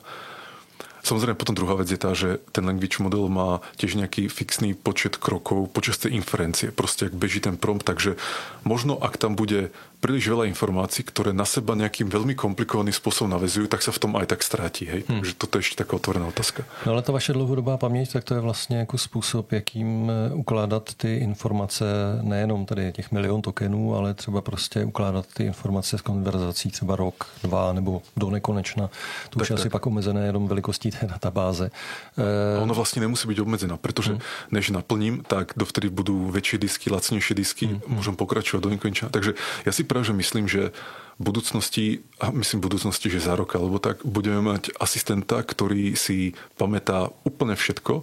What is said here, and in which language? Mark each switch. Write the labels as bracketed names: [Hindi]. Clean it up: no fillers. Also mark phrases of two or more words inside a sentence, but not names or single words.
[Slovak] Samozrejme, potom druhá vec je tá, že ten [English] language model [Slovak] má tiež nejaký fixný počet krokov počas tej inferencie. Proste ak beží ten prompt, takže možno ak tam bude príliš veľa informácií, ktoré na seba nejakým veľmi komplikovaným spôsobom navezujú, tak sa v tom aj tak stráti. Hej? Takže toto je ešte taká otvorená otázka. [Czech] No ale ta vaše dlouhodobá paměť, tak to je vlastně jako způsob, jakým ukládat ty informace, nejenom tady těch milion tokenů, ale třeba prostě ukládat ty informace z konverzací třeba rok, 2 nebo do nekonečna. To už je asi pak omezené jenom velikostí té databáze. [Slovak] Ono vlastne nemusí byť obmedzená, pretože než naplním, tak dovtedy budú väčšie disky, lacnejšie disky, môžem pokračovať do nekonečna. Takže ja si práve myslím, že v budúcnosti, že za rok alebo tak, budeme mať asistenta, ktorý si pamätá úplne všetko.